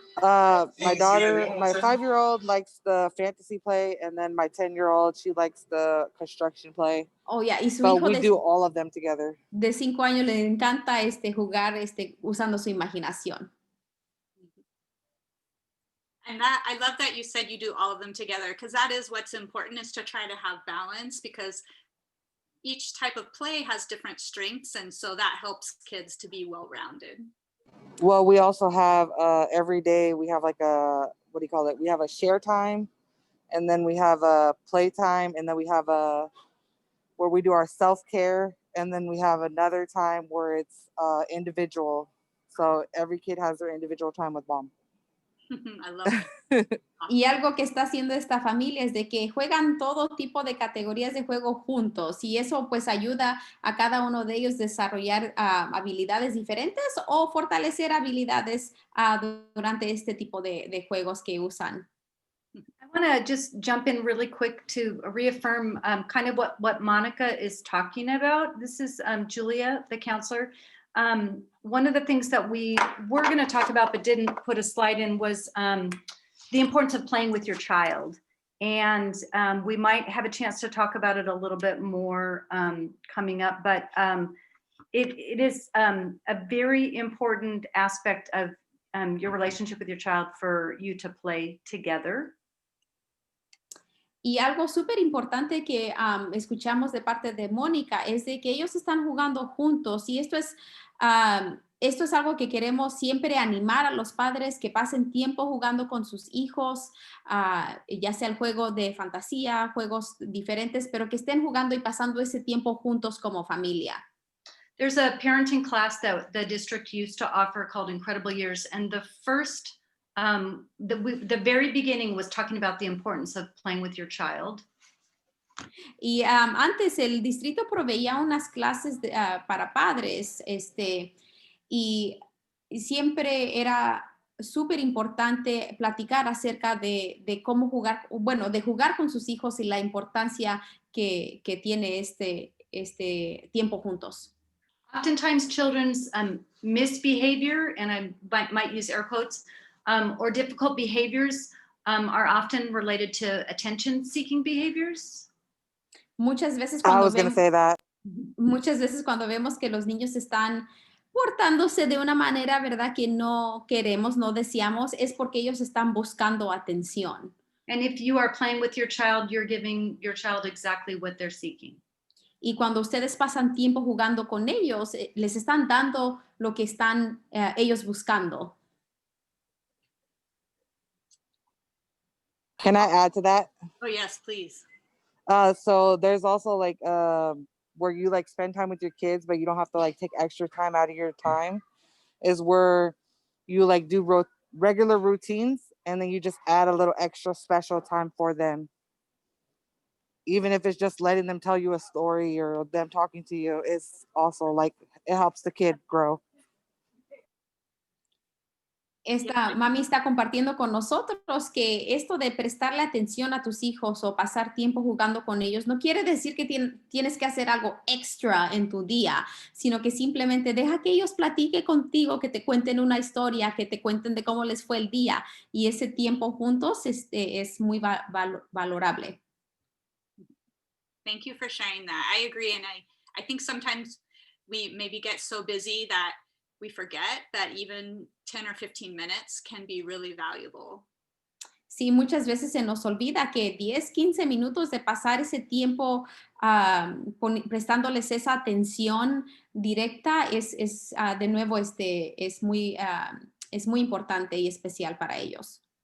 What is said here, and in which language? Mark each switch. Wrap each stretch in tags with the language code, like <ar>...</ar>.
<en>My daughter, my 5-year-old likes the fantasy play, and then my 10-year-old, she likes the construction play. Oh, yeah,</en> <es>y su</es> <en>But</en> <es>hijo</es> <en>we do all of them together.</en> <es>de 5 años le encanta jugar usando su imaginación.</es> <en>And that, I love that you said you do all of them together, because that is what's important, is to try to have balance, because each type of play has different strengths. And so that helps kids to be well-rounded. Well, we also have every day we have like a, what do you call it? We have a share time, and then we have a play time, and then we have a where we do our self-care, and then we have another time where it's individual. So every kid has their individual time with mom. I love it.</en> <es>Y algo que está haciendo esta familia es de que juegan todo tipo de categorías de juego juntos, y eso pues ayuda a cada uno de ellos desarrollar habilidades diferentes o fortalecer habilidades durante este tipo de juegos que usan.</es> <en>I want to just jump in really quick to reaffirm kind of what Monica is talking about. This is Julia, the counselor. One of the things that we were going to talk about but didn't put a slide in was the importance of playing with your child. And we might have a chance to talk about it a little bit more coming up, but it is a very important aspect of your relationship with your child for you to play together.</en> <es>Y algo súper importante que escuchamos de parte de Mónica es de que ellos están jugando juntos, y esto es algo que queremos siempre animar a los padres, que pasen tiempo jugando con sus hijos, ya sea el juego de fantasía, juegos diferentes, pero que estén jugando y pasando ese tiempo juntos como familia.</es> <en>There's a parenting class that the district used to offer called Incredible Years, and the first the very beginning was talking about the importance of playing with your child.</en> <es>Y antes el distrito proveía unas clases para padres, y siempre era súper importante platicar acerca de cómo jugar, bueno, de jugar con sus hijos y la importancia que tiene este tiempo juntos.</es> <en>Oftentimes children's misbehavior, and I might use air quotes, or difficult behaviors are often related to attention-seeking behaviors.</en> <es>Muchas veces</es> <en>I was going to say that.</en> <es>Muchas veces cuando vemos que los niños están portándose de una manera, ¿verdad?, que no queremos, no deseamos, es porque ellos están buscando atención.</es> <en>And if you are playing with your child, you're giving your child exactly what they're seeking.</en> <es>Y cuando ustedes pasan tiempo jugando con ellos, les están dando lo que están ellos buscando.</es> <en>Can I add to that? Oh, yes, please. So there's also like where you like spend time with your kids, but you don't have to like take extra time out of your time, is where you like do regular routines, and then you just add a little extra special time for them. Even if it's just letting them tell you a story or them talking to you, it's also like, it helps the kid grow.</en> <es>Esta mami está compartiendo con nosotros que esto de prestarle atención a tus hijos o pasar tiempo jugando con ellos no quiere decir que tienes que hacer algo extra en tu día, sino que simplemente deja que ellos platiquen contigo, que te cuenten una historia, que te cuenten de cómo les fue el día, y ese tiempo juntos es muy valorable.</es> <en>Thank you for sharing that. I agree. And I think sometimes we maybe get so busy that we forget that even 10 or 15 minutes can be really valuable.</en> <es>Sí, muchas veces se nos olvida que 10, 15 minutos de pasar ese tiempo prestándoles esa atención directa es de nuevo, es muy importante y especial para ellos.</es>